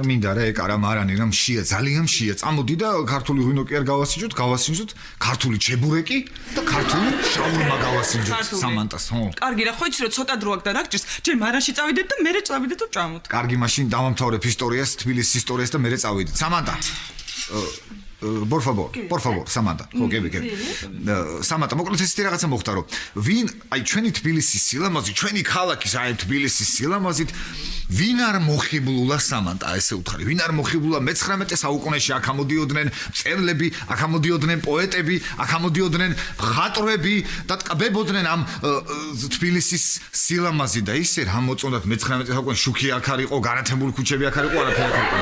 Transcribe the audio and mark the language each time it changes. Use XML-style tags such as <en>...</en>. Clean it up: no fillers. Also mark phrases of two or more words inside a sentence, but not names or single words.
<ka>მინდა რა ეკა რა მარანი რა მშია, ძალიან მშია. წამოდი და ქართული ღვინო კი არ გავასინჯოთ, ქართული ჩებურეკი და ქართული შაურმა გავასინჯოთ სამანტას, ხო? კარგი რა, ხო იცი რომ ცოტა დრო აქვს და რა გჭირს, ჯერ მარანში წავიდეთ და მერე წავიდეთ და ჭამოთ. კარგი, მაშინ დავამთავრებ ისტორიას, თბილისის ისტორიას და მერე წავიდეთ. სამანტა.</ka> <es>Por favor, Samantha.</es> <ka>ხო, გები. Samantha, მოკლედ ესეთი რაღაცა მოხდა, რომ ვინ აი ჩვენი თბილისის სილამაზით, ჩვენი ქალაქის აი თბილისის სილამაზით ვინ არ მოხიბლულა Samantha, ესე უთხარი. ვინ არ მოხიბლულა მე-19 საუკუნეში აქ ამოდიოდნენ მწერლები, აქ ამოდიოდნენ პოეტები, აქ ამოდიოდნენ მხატვრები და ტკბებოდნენ ამ თბილისის სილამაზით და ისე რა მოწონდათ მე-19 საუკუნეში შუქი აქ არისო, განათებული ქუჩები აქ არისო, არაფერი აქ არისო.</ka>